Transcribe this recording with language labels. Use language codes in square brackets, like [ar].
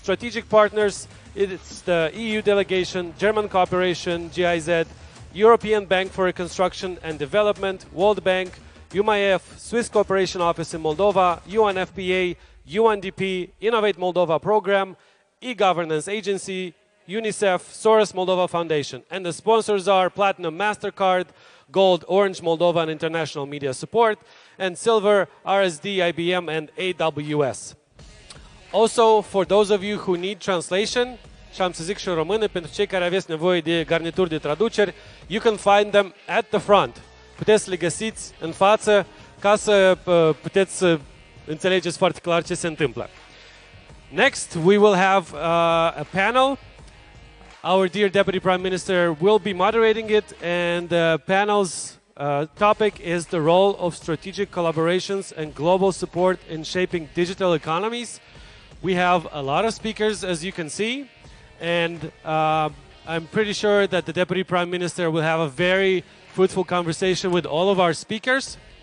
[en] Strategic partners, it's the EU delegation, German Cooperation, GIZ, European Bank for Reconstruction and Development, World Bank, UMIF, Swiss Cooperation Office in Moldova, UNFPA, UNDP, Innovate Moldova Program, e-Governance Agency, UNICEF, Soros Moldova Foundation. And the sponsors are Platinum MasterCard, Gold Orange Moldova and International Media Support, and Silver RSD, IBM, and AWS. Also, for those of you who need translation, [ro] și am să zic și în română, pentru cei care aveți nevoie de garnituri de traduceri, [en] you can find them at the front. [ro] Puteți să le găsiți în față ca să puteți să înțelegeți foarte clar ce se întâmplă. [en] Next, we will have a panel. Our dear Deputy Prime Minister will be moderating it, and the panel's topic is the role of strategic collaborations and global support in shaping digital economies. We have a lot of speakers, as you can see, and I'm pretty sure that the Deputy Prime Minister will have a very fruitful conversation with all of our speakers.